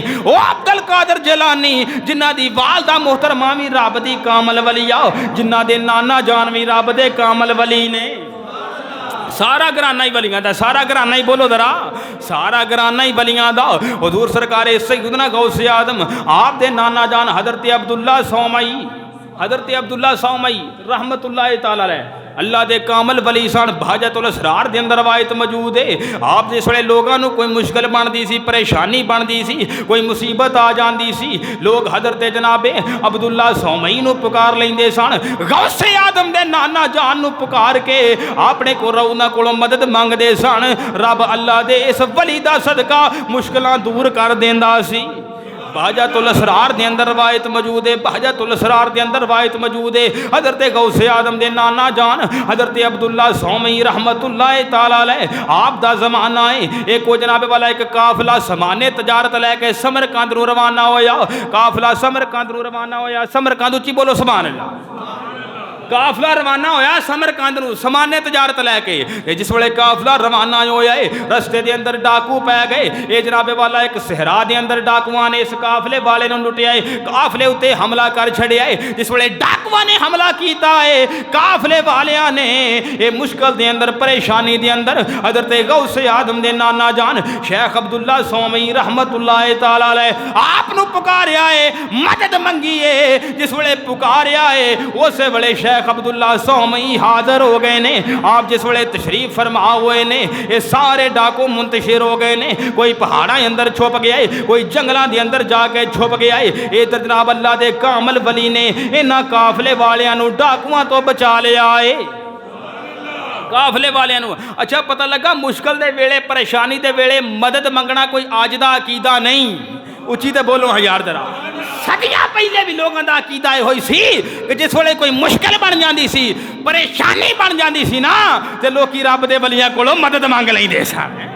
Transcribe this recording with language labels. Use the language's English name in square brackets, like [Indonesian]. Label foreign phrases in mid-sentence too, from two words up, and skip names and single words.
[Punjabi] او عبدالقادر جیلانی جنہاں دی والدہ محترمہ بھی رب دی کامل ولی آ، جنہاں دے نانا جان بھی رب دے کامل ولی نیں. سارا گھرانا ہی ولیاں دا، سارا گھرانا ہی بولو ذرا، سارا گھرانا ہی ولیاں دا. حضور سرکارِ سیدنا غوثِ آدم آپ دے نانا جان حضرت عبداللہ صومعی، حضرت عبداللہ صومعی, हजरत अब्दुल्ला सौमई [Arabic] رحمة الله تعالى عليه [Punjabi] اللہ دے کامل ولی سن. بہجۃ الاسرار دے اندر روایت موجود ہے. آپ جس ویلے لوگوں کو کوئی مشکل بنتی سی، پریشانی بنتی سی، کوئی مصیبت آ جاتی سی، لوگ حضرت جنابِ عبداللہ صومعی نوں پکار لیندے سن. غوثِ آدم دے نانا جان نوں پکار کے اپنے کو اونہاں کولوں مدد منگدے سن. رب اللہ دے اس ولی دا صدقہ مشکلاں دور کر دیندا سی. بہجۃ الاسرار دے اندر روایت موجود ہے، بہجۃ الاسرار دے اندر روایت موجود ہے. حضرت غوثِ آدم دے نانا جان حضرت عبداللہ صومعی [Arabic] رحمة الله تعالى عليه [Punjabi] آپ دا زمانہ ہے. اک جنابِ والا اک قافلہ سامانِ تجارت لے کے سمرقند نوں روانہ ہویا. قافلہ سمرقند نوں روانہ ہویا۔ سمرقند اچی بولو [Arabic] سبحان الله. [Punjabi] قافلہ روانہ ہویا سمرقند نوں سامانِ تجارت لے کے. جس ویلے قافلہ روانہ ہویا ہے رستے دے اندر ڈاکو پے گئے. یہ جنابِ والا اک صحرا دے اندر ڈاکوآں نے اس قافلے والے نوں لٹیا ہے، قافلے اتے حملہ کر چھڈیا ہے. جس ویلے ڈاکوآں نے حملہ کیتا ہے قافلے والیاں نے یہ مشکل دے اندر پریشانی دے اندر حضرت غوثِ آدم دے نانا جان شیخ عبداللہ صومعی [Arabic] رحمة الله تعالى عليه [Punjabi] آپ نوں پکاریا ہے، مدد منگی ہے. جس ویلے پکاریا ہے اس ویلے شیخ عبداللہ صومعی حاضر ہو گئے نیں. آپ جس ویلے تشریف فرما ہوئے نیں یہ سارے ڈاکو منتشر ہو گئے نیں. کوئی پہاڑا اندر چھپ گیا ہے، کوئی جنگلوں کے اندر جا کے چھپ گیا ہے. یہ جناب اللہ دے کامل ولی نیں انہاں قافلے والیاں نوں ڈاکوآں توں بچا لیا ہے. قافلے والیاں نوں اچھا پتہ لگا مشکل دے ویلے پریشانی دے ویلے مدد منگنا کوئی اج دا عقیدہ نہیں. اچی تو بولو ہزار ذرا. صدیاں پہلے بھی لوگوں کا عقیدہ ہوئی سی کہ جس ویلے کوئی مشکل بن جاتی سی، پریشانی بن جاتی سی نا تے لوکی رب دے ولیاں کولوں مدد منگ لیندے سن.